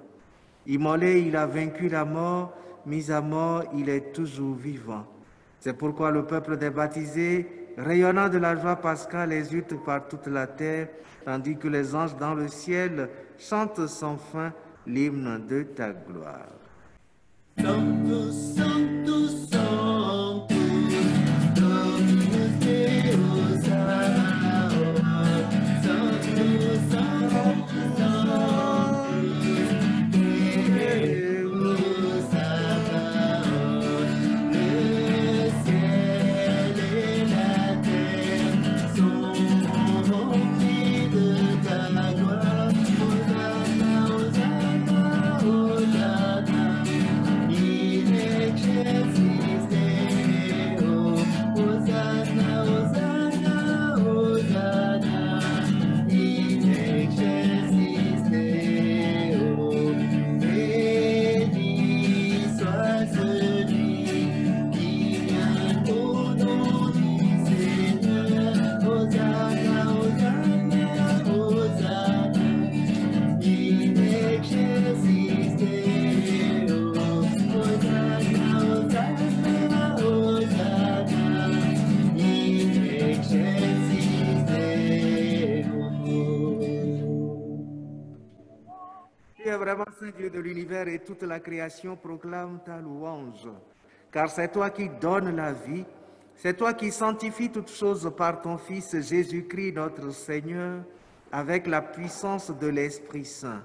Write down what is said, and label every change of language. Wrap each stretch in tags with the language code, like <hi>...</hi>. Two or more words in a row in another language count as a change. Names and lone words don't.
<fr>Immolé, il a vaincu la mort, mis à mort, il est toujours vivant. C'est pourquoi le peuple des baptisés, rayonnant de la joie pascale, exulte par toute la terre, tandis que les anges dans le ciel chantent sans fin l'hymne de ta gloire.</fr> <la>Sanctus, Sanctus, Sanctus, Dominus Deus Sabaoth. Sanctus, Sanctus, Sanctus, Deus Sabaoth.</la> <fr>Le ciel et la terre sont remplis de ta gloire.</fr> <la>Hosanna, Hosanna, Hosanna. In excelsis Deo, Hosanna, Hosanna, Hosanna. In excelsis Deo,</la> <fr>béni soit celui qui vient au nom du Seigneur.</fr> <la>Hosanna, Hosanna, Hosanna. In excelsis Deo, Hosanna, Hosanna, Hosanna. In excelsis Deo.</la> <fr>Tu es vraiment Saint Dieu de l'univers et toute la création proclame ta louange. Car c'est toi qui donnes la vie, c'est toi qui sanctifies toutes choses par ton Fils Jésus-Christ notre Seigneur, avec la puissance de l'Esprit Saint.</fr>